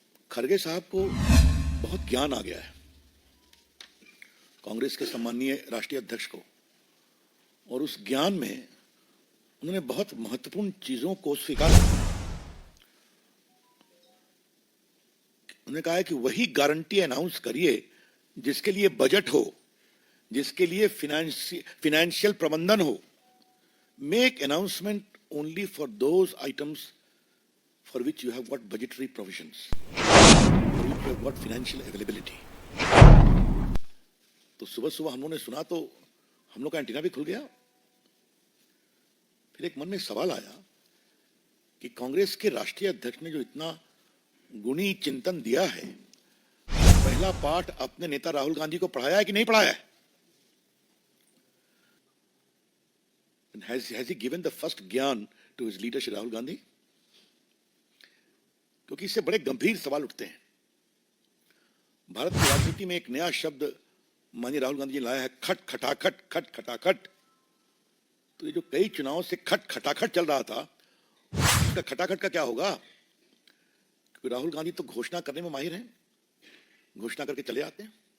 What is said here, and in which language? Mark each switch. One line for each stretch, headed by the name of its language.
Hindi: खड़गे साहब को बहुत ज्ञान आ गया है, कांग्रेस के सम्माननीय राष्ट्रीय अध्यक्ष को, और उस ज्ञान में उन्होंने बहुत महत्वपूर्ण चीजों को स्वीकार किया। उन्होंने कहा है कि वही गारंटी अनाउंस करिए जिसके लिए बजट हो, जिसके लिए फाइनेंशियल प्रबंधन हो।
English: Make announcement only for those items for which you have got budgetary provisions, for which you have got financial availability.
Hindi: तो सुबह सुबह हम लोगों ने सुना तो हम लोग का एंटीना भी खुल गया। फिर एक मन में सवाल आया कि कांग्रेस के राष्ट्रीय अध्यक्ष ने जो इतना गुणी चिंतन दिया है, पहला पाठ अपने नेता राहुल गांधी को पढ़ाया है कि नहीं पढ़ाया है?
English: Has he given the first gyan to his leader Shri Rahul Gandhi?
Hindi: क्योंकि इससे बड़े गंभीर सवाल उठते हैं। भारत की राजनीति में एक नया शब्द माननीय राहुल गांधी जी लाया है, खट खटाखट, खट खटाखट। तो ये जो कई चुनावों से खट खटाखट चल रहा था, उसका खटाखट का क्या होगा? क्योंकि राहुल गांधी तो घोषणा करने में माहिर हैं, घोषणा करके चले आते हैं।